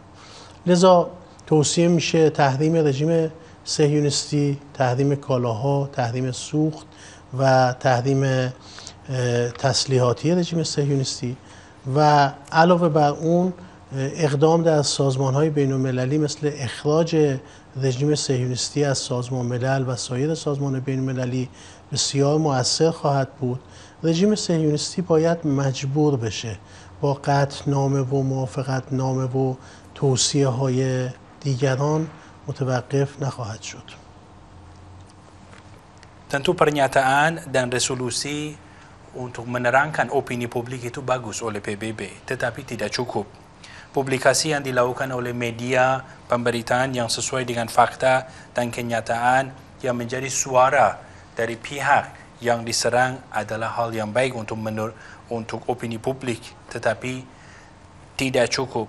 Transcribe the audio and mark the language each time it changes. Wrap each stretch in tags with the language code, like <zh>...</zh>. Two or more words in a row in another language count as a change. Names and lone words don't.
<fa>لذا توصیه میشه تحریم رژیم صهیونیستی، تحریم کالاها، تحریم سوخت و تحریم تسلیحاتی رژیم صهیونیستی و علاوه بر اون اقدام در سازمان‌های بین‌المللی مثل اخراج رژیم صهیونیستی از سازمان ملل و سایر سازمان بین‌المللی بسیار مؤثر خواهد بود. رژیم صهیونیستی باید مجبور بشه با قطعنامه و موافقتنامه و توصیه‌های دیگران متوقف نخواهد شد.</fa> <id>Tentu pernyataan dan resolusi untuk menerangkan opini publik itu bagus oleh PBB, tetapi tidak cukup. Publikasi yang dilakukan oleh media pemberitaan yang sesuai dengan fakta dan kenyataan yang menjadi suara dari pihak yang diserang adalah hal yang baik untuk opini publik, tetapi tidak cukup.</id>